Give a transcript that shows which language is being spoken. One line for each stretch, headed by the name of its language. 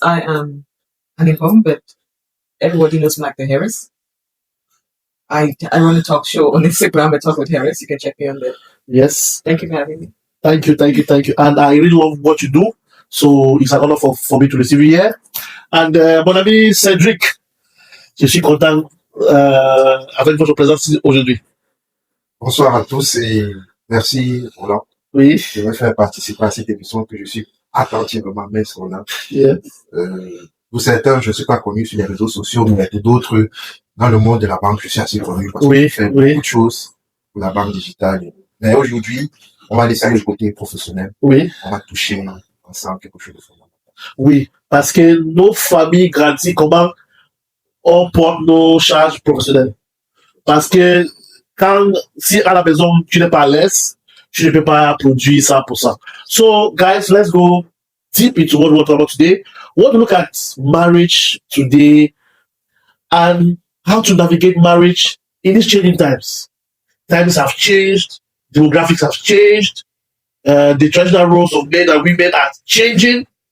English: I am Honeycomb, but everybody knows me like the Harris. I run a talk show on Instagram. I talk with Harris. You can check me on there. Yes. Thank you for having me. Thank you. And I really love what you do. So it's an honor for me to receive you here.
French: And mon ami Cédric, je suis content avec votre présence aujourd'hui. Bonsoir à tous et merci Roland Oui. de me faire participer à cette émission que je suis attentivement mince Roland.
English: Yes.
French: Pour certains, je ne suis pas connu sur les réseaux sociaux, mais d'autres dans le monde de la banque, je suis assez connu parce que je fais beaucoup de choses pour la banque digitale. Mais aujourd'hui, on va laisser le côté professionnel. Oui. On va toucher ensemble quelque chose de fondamental. Oui, parce que nos familles grandissent comment on porte nos charges professionnelles. Parce que si à la maison tu n'es pas à l'aise, tu ne peux pas produire 100%.
English: So, guys, let's go deep into what we want to talk about today. We want to look at marriage today and how to navigate marriage in these changing times. Times have changed, demographics have changed, the traditional roles of men and women are changing.